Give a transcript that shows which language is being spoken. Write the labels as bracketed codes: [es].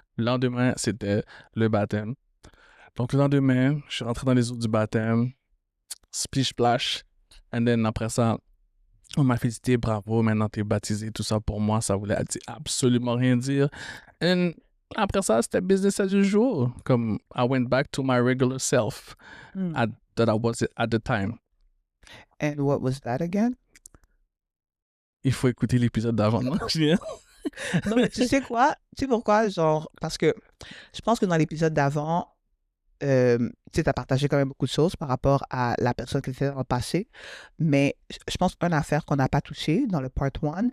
[fr] Le lendemain, c'était le baptême. Donc, le lendemain, je suis rentré dans les eaux du baptême. Splish splash. And then, après ça, on m'a félicité, bravo, maintenant t'es baptisé, tout ça. Pour moi, ça voulait absolument rien dire. And après ça, c'était business as usual. [en] Comme, I went back to my regular self that I was at the time. And what was that again? [fr] Il faut écouter l'épisode d'avant. Non, Julien? Non, mais tu sais quoi? Tu sais pourquoi? Genre, parce que je pense que dans l'épisode d'avant, tu sais, as partagé quand même beaucoup de choses par rapport à la personne qui était dans le passé. Mais je pense qu'une affaire qu'on n'a pas touchée dans le part 1,